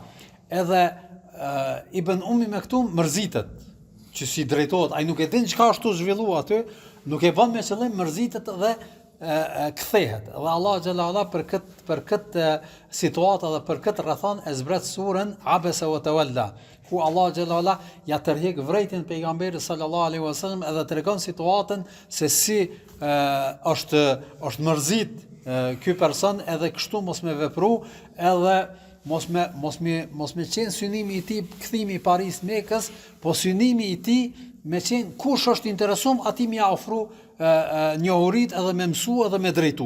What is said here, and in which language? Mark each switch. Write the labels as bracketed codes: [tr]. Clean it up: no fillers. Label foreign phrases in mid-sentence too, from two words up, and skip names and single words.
[sq] Edhe Ibn Ummi Mektum mërzitet që si drejtohet, ai nuk e din çka ashtu zhvillua aty, nuk e bën me qëllim, mërzitet dhe kthehet. Dhe [ar] الله جل علا [sq] për këtë situatë dhe për këtë rrethon e zbret surën Abasa wa Tawalla, ku [ar] الله جل علا [sq] ja tërheq vërejtjen pejgamberit [ar] صلى الله عليه وسلم [sq] edhe tregon situatën se si është mërzit ky person edhe kështu mos me vepru edhe mos me qenë synimi i tij kthimi i Paris Mekës, po synimi i tij me qenë kush është interesum atij më ofru njohurit edhe me mësu edhe me drejtu.